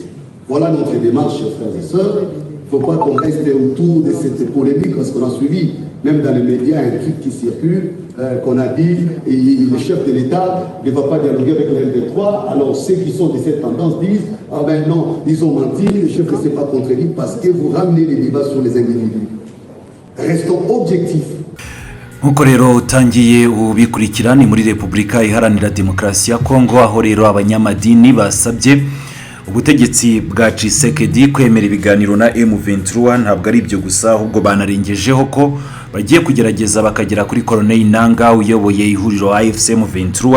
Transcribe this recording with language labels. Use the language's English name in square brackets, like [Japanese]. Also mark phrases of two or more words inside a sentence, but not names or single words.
[French] Voilà notre démarche, chers frères et sœurs. Il ne faut pas qu'on reste autour de cette polémique, parce qu'on a suivi, même dans les médias, un truc qui circule, qu'on a dit, et le chef de l'État ne va pas dialoguer avec le M23. Alors ceux qui sont de cette tendance disent, ah ben non, ils ont menti, le chef ne s'est pas contredit, parce que vous ramenez les débats sur les individus. Restons objectifs. [Kinyarwanda] Nkuko rero utangiye ubikurikira ni muri Repubulika Iharanira Demokarasi ya Kongo, aho rero abanyamadini basabye ubutegetsi bwa Tshisekedi kwemera ibiganiro na M23. Ntabwo ari ibyo gusa, ahubwo banarengejeho ko bagiye kugerageza bakagera kuri Colonel Nanga uyoboye ihuriro AFC M23.